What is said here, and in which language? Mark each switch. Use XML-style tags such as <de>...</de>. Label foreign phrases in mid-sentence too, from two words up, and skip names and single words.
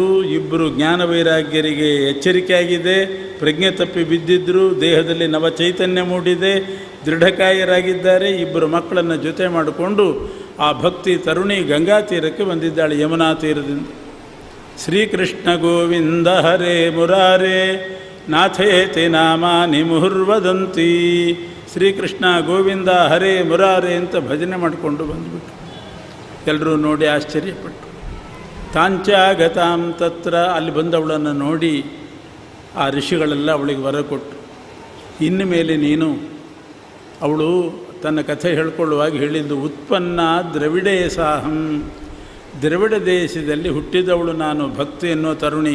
<kn>ಇಬ್ಬರು ಜ್ಞಾನ ವೈರಾಗ್ಯರಿಗೆ ಎಚ್ಚರಿಕೆ ಆಗಿದೆ. ಪ್ರಜ್ಞೆ ತಪ್ಪಿ ಬಿದ್ದಿದ್ದರು, ದೇಹದಲ್ಲಿ ನವ ಚೈತನ್ಯ ಮೂಡಿದೆ, ದೃಢಕಾಯರಾಗಿದ್ದಾರೆ. ಇಬ್ಬರು ಮಕ್ಕಳನ್ನು ಜೊತೆ ಮಾಡಿಕೊಂಡು ಆ ಭಕ್ತಿ ತರುಣಿ ಗಂಗಾ ತೀರಕ್ಕೆ ಬಂದಿದ್ದಾಳೆ, ಯಮುನಾ ತೀರದಿಂದ.</kn> <sa>ಶ್ರೀಕೃಷ್ಣ ಗೋವಿಂದ ಹರೇ ಮುರಾರೇ ನಾಥೇತಿ ನಾಮಾನಿ ಮುಹುರ್ವದಂತಿ.</sa> <kn>ಶ್ರೀಕೃಷ್ಣ ಗೋವಿಂದ ಹರೇ ಮುರಾರೇ ಅಂತ ಭಜನೆ ಮಾಡಿಕೊಂಡು ಬಂದುಬಿಟ್ಟು ಎಲ್ಲರೂ ನೋಡಿ ಆಶ್ಚರ್ಯಪಟ್ಟು.</kn> <sa>ತಾಂಚಾಗತಾಂ ತತ್ರ,</sa> <kn>ಅಲ್ಲಿ ಬಂದವಳನ್ನು ನೋಡಿ ಆ ಋಷಿಗಳೆಲ್ಲ ಅವಳಿಗೆ ವರ ಕೊಟ್ಟು, ಇನ್ನು ಮೇಲೆ ನೀನು, ಅವಳು ತನ್ನ ಕಥೆ ಹೇಳ್ಕೊಳ್ಳುವಾಗ ಹೇಳಿದ್ದು,</kn> <sa>ಉತ್ಪನ್ನ ದ್ರವಿಡೇ ಸಾಹಂ,</sa> <kn>ದ್ರವಿಡ ದೇಶದಲ್ಲಿ ಹುಟ್ಟಿದವಳು ನಾನು, ಭಕ್ತಿ ಎನ್ನುವ ತರುಣಿ.</kn>